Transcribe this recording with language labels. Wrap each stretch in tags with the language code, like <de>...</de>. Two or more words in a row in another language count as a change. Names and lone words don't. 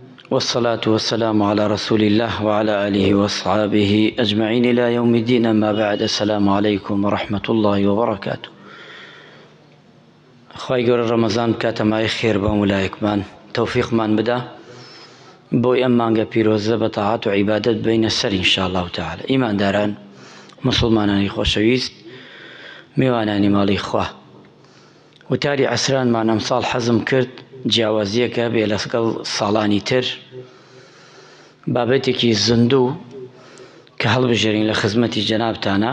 <ar>والصلاة والسلام على رسول الله وعلى آله وأصحابه أجمعين إلى يوم الدين. أما بعد، السلام عليكم ورحمة الله وبركاته.</ar> <ckb>خواهی گەورە رمضان کاتەمای خێر بە وڵایەکمان تەوفیقمان بدا بۆی ئەم مانگە پیرۆزە بە تاعات و عیبادەت بینە سەر</ckb> <ar>ئینشاءالله تعالى.</ar> <ckb>ئیمانداران، مسلمانانی خۆشەویست، میوانانی ماڵی خوا، وتاری عەسرانمان ئەمساڵ حەزم کرد جیاوازیەکە بێ لەگەڵ ساڵانی تر، بابەتێکی زندوو کە هەڵبژێرین لە خزمەتی جەنابتانە.</ckb>